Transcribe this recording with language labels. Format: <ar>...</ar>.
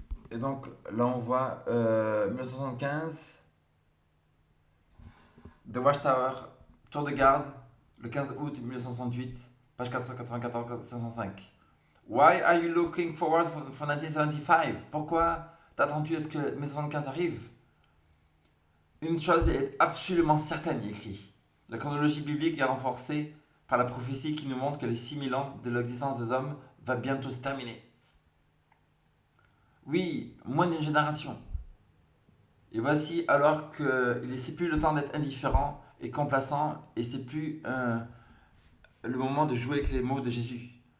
<fr>Et donc là on voit 1975, The Watchtower, Tour de garde, le 15 août 1968, page 494-505.</fr> <en>Why are you looking forward for 1975?</en> <fr>Pourquoi t'attends-tu à ce que 1975 arrive? Une chose est absolument certaine, il écrit. La chronologie biblique est renforcée par la prophétie qui nous montre que les 6000 ans de l'existence des hommes va bientôt se terminer. Oui, moins d'une génération. Et voici alors qu'il c'est plus le temps d'être indifférent et complaçant, et c'est plus le moment de jouer avec les mots de Jésus.</fr>